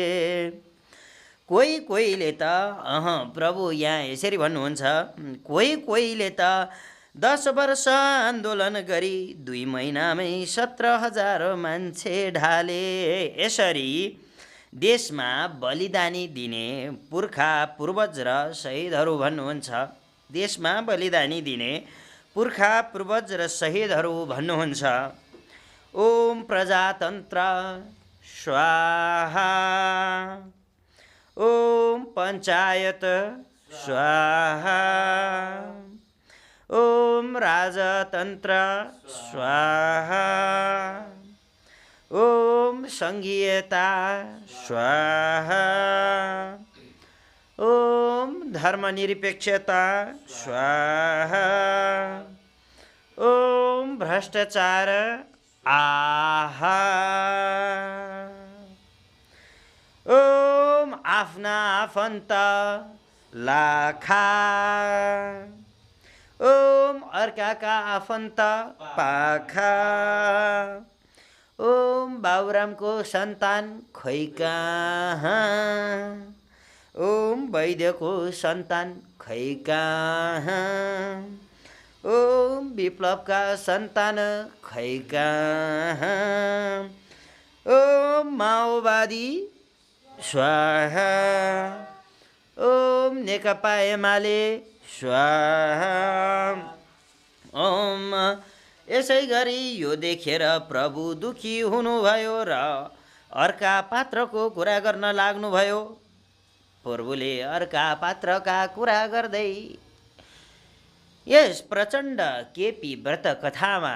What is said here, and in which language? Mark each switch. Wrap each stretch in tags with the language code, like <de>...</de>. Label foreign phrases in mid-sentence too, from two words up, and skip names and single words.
<ne>कोहीले त प्रभु यहाँ यसरी भन्नुहुन्छ, कोहीले त 10 वर्ष आन्दोलन गरी 2 महिनामै 17,000 मान्छे ढाले। यसरी देशमा बलिदानी दिने पुर्खा पूर्वज र शहीदहरू भन्नुहुन्छ। देशमा बलिदानी दिने पुर्खा पूर्वज र शहीदहरू भन्नुहुन्छ। ओम प्रजातन्त्र स्वाहा, ओम पञ्चायत स्वाहा, ओम राजतन्त्र स्वाहा, ओम संघीयता स्वाहा, ओम धर्मनिरपेक्षता स्वाहा, ओम भ्रष्टाचार आहा, ओम आफ्ना आफन्त लाखा, ओम अर्काका आफन्त पाखा, ओम बाबुरामको सन्तान खै कहाँ, ओम वैद्यको सन्तान खै कहाँ, ओम विप्लवका सन्तान खै कहाँ, ओम माओवादी स्वाहा, ओम नेकपा एमाले स्वाहा। ओम यसै गरी यो देखेर प्रभु दुखी हुनुभयो र अर्का पात्रको कुरा गर्न लाग्नुभयो। प्रभुले अर्का पात्रका कुरा गर्दै यस प्रचण्ड केपी व्रत कथामा</ne>